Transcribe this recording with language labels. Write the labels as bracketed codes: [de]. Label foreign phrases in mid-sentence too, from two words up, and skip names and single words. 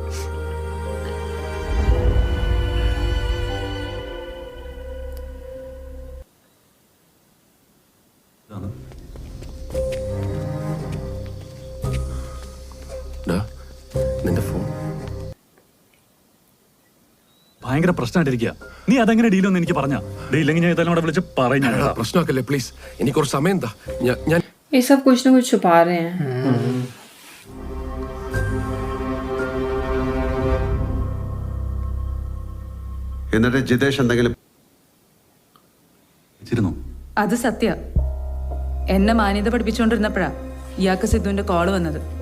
[ml] നിന്റെ ഫോൺ ഭയങ്കര പ്രശ്നമായിട്ടിരിക്കുക. നീ അതെങ്ങനെ ഡീലൊന്നും എനിക്ക് പറഞ്ഞ ഡീല്ലെങ്കിൽ ഞാൻ ഇതെല്ലാം വിളിച്ച് പറഞ്ഞു. പ്രശ്നമാക്കല്ലേ പ്ലീസ്. എനിക്ക് കുറച്ച് സമയം എന്താ. ഞാൻ [hi] ये सब कुछ ना कुछ छुपा रहे हैं. [ml] എന്നിട്ട് ജിതേഷ് എന്തെങ്കിലും അത് സത്യ. എന്നെ മാന്യത പഠിപ്പിച്ചുകൊണ്ടിരുന്നപ്പോഴാ ഇയാൾക്ക് സിദ്ധുവിന്റെ കോള് വന്നത്.